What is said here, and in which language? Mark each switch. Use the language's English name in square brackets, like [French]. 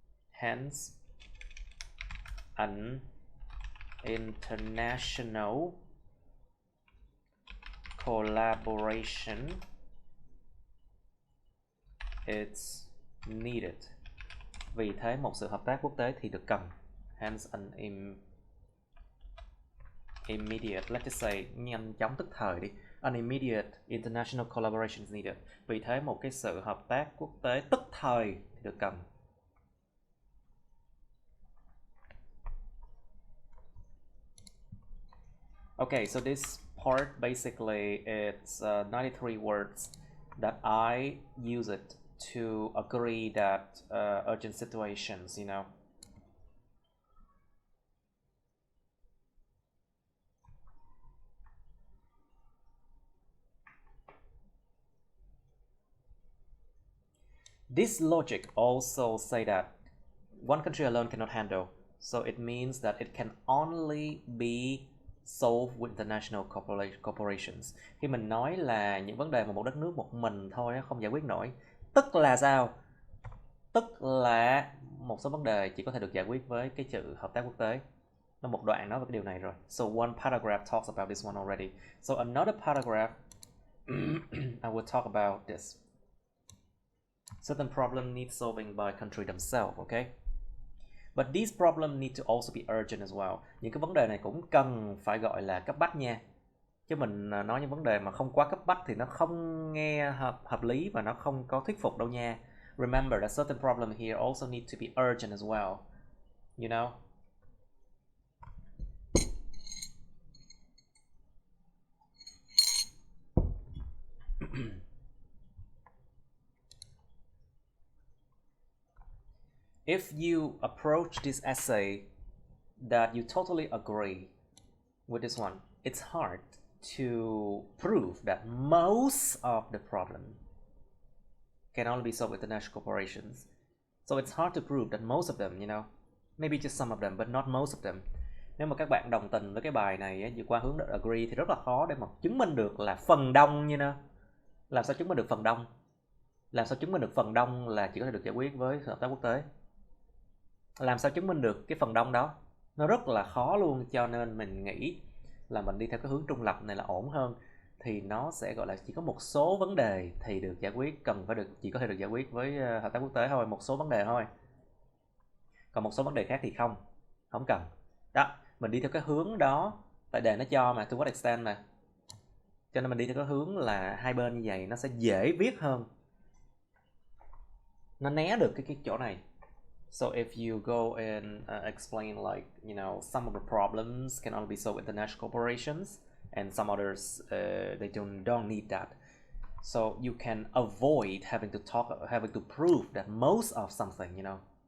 [English] hence an international collaboration is needed. [Vietnamese] Vì thế một sự hợp tác quốc tế thì được cần. [English] Hence an immediate, let's just say [Vietnamese] nhanh chóng tức thời đi. [English] An immediate international collaboration is needed. [Vietnamese] Vì thế một cái sự hợp tác quốc tế tức thời thì được cần. [English] Okay, so this part basically it's 93 words that I use it to agree that urgent situations, you know. This logic also say that one country alone cannot handle, so it means that it can only be solved with international corporations. [Vietnamese] Khi mình nói là những vấn đề mà một đất nước một mình thôi không giải quyết nổi, tức là sao? Tức là một số vấn đề chỉ có thể được giải quyết với cái sự hợp tác quốc tế. Nó một đoạn nói về cái điều này rồi. [English] So one paragraph talks about this one already. So another paragraph I will talk about this. Certain problem needs solving by country themselves, okay? But these problems need to also be urgent as well. [Vietnamese] Những cái vấn đề này cũng cần phải gọi là cấp bách nha. Chứ mình nói những vấn đề mà không quá cấp bách thì nó không nghe hợp lý và nó không có thuyết phục đâu nha. [English] Remember that certain problem here also need to be urgent as well. You know? If you approach this essay that you totally agree with this one, it's hard to prove that most of the problem can only be solved with international corporations. So it's hard to prove that most of them, you know, maybe just some of them, but not most of them. [Vietnamese] Nếu mà các bạn đồng tình với cái bài này vượt qua hướng agree thì rất là khó để mà chứng minh được là phần đông như nào. Làm sao chứng minh được phần đông? Làm sao chứng minh được phần đông là chỉ có thể được giải quyết với hợp tác quốc tế? Làm sao chứng minh được cái phần đông đó? Nó rất là khó luôn, cho nên mình nghĩ là mình đi theo cái hướng trung lập này là ổn hơn. Thì nó sẽ gọi là chỉ có một số vấn đề thì được giải quyết, chỉ có thể được giải quyết với hợp tác quốc tế thôi, một số vấn đề thôi. Còn một số vấn đề khác thì không cần. Đó, mình đi theo cái hướng đó, tại đề nó cho mà, [English] to what extent [Vietnamese] mà. Cho nên mình đi theo cái hướng là hai bên như vậy nó sẽ dễ viết hơn. Nó né được cái chỗ này. [English] So if you go and explain like, you know, some of the problems can only be solved with international corporations and some others they don't need that. So you can avoid having to prove that most of something, you know.